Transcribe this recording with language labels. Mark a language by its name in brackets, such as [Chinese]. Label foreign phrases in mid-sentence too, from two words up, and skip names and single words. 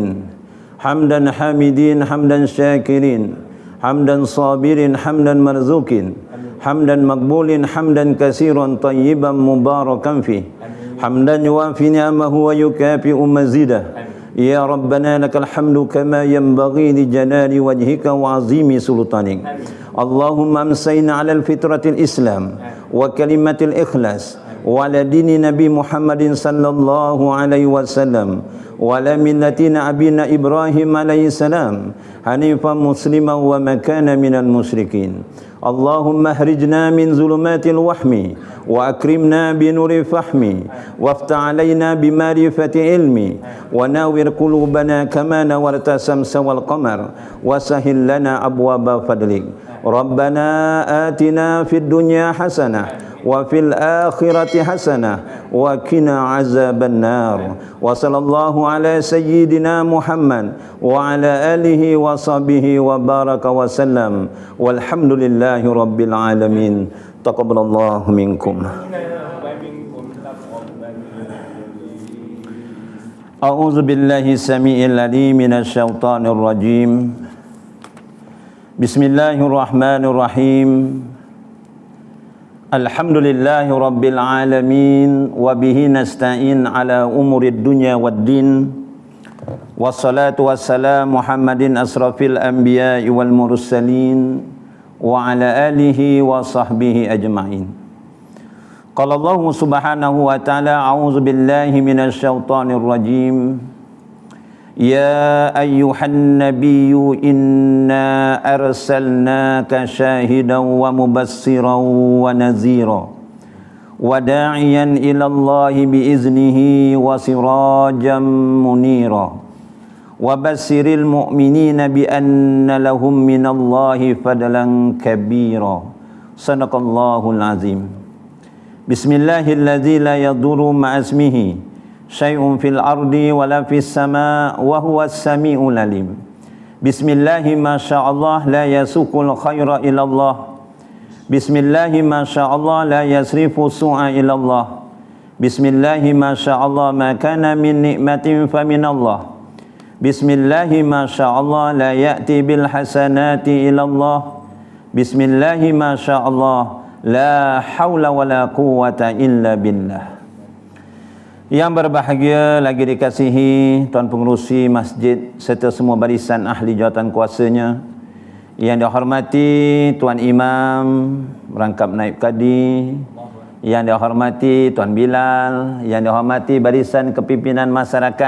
[Arabic] حمدا حامدين حمدا شاكرين حمدا صابرين حمدا مرزوقين حمدا مقبول حمدا كثيرا طيبا مباركا فيه حمدا يوافي نعمه ويكافئ مزيده. يا ربنا لك الحمد كما ينبغي لجلال وجهك وعظيم سلطانك. اللهم أمسينا على فطرة الإسلام وكلمة الإخلاص وعلى دين نبي محمد صلى الله عليه وسلم وعلى ملة أبينا إبراهيم عليه السلام حنيفا مسلما وما كان من المشركين. اللهم أخرجنا من ظلمات الوهم وأكرمنا بنور الفهم وافتح علينا بمعرفة العلم ونور قلوبنا كما نورت الشمس والقمر وسهل لنا أبواب فضلك. ربنا آتنا في الدنيا حسنة وفي الآخرة حسنة وقنا عذاب النار. وصلى الله على سيدنا محمد وعلى آله وصحبه وبارك وسلم. والحمد لله رب العالمين. تقبل الله منكم. أعوذ بالله السميع العليم من الشيطان الرجيم. Bismillahirrahmanirrahim. الحمد لله رب العالمين وبه نستعين على أمور الدنيا والدين. والصلاة والسلام محمد أشرف الأنبياء والمرسلين وعلى آله وصحبه أجمعين. قال الله سبحانه وتعالى أعوذ بالله من الشيطان الرجيم. يا أيها النبي إنا أرسلناك شاهدا ومبشرا ونذيرا وداعيا إلى الله بإذنه وسراجا منيرا وبشر المؤمنين بأن لهم من الله فضلا كبيرا. صدق الله العظيم. بسم الله الذي لا يضر مع اسمه شيء في الأرض ولا في السماء وهو السميع العليم. بسم الله ما شاء الله لا يسوق الخير إلا الله. بسم الله ما شاء الله لا يصرف السوء إلا الله. بسم الله ما شاء الله ما كان من نعمة فمن الله. بسم الله ما شاء الله لا يأتي بالحسنات إلا الله. بسم الله ما شاء الله لا حول ولا قوة إلا بالله. [Malay] Yang berbahagia lagi dikasihi Tuan Pengerusi Masjid serta semua barisan ahli jawatan kuasanya. Yang dihormati Tuan Imam, Rangkap Naib Kadi. Yang dihormati Tuan Bilal. Yang dihormati barisan kepimpinan masyarakat.